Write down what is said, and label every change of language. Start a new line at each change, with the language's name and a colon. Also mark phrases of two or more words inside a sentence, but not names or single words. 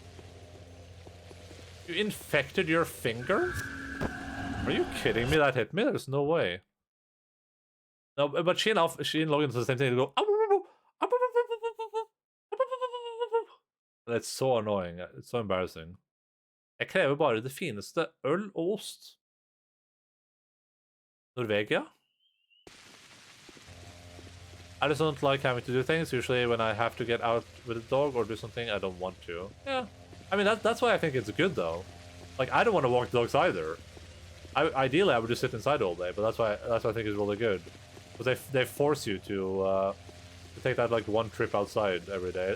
English: You infected your finger? Are you kidding me? That hit me? There's no way. No, but she and Logan do the same thing. They go. It's so annoying. It's so embarrassing.
Norwegian: Jeg krever bare det fineste øl og ost. Norvegia?
English: I just don't like having to do things. Usually when I have to get out with a dog or do something, I don't want to. Yeah. I mean, that's why I think it's good, though. Like, I don't want to walk dogs either. Ideally, I would just sit inside all day, but that's why I think it's really good. Because they force you to take that, like, one trip outside every day.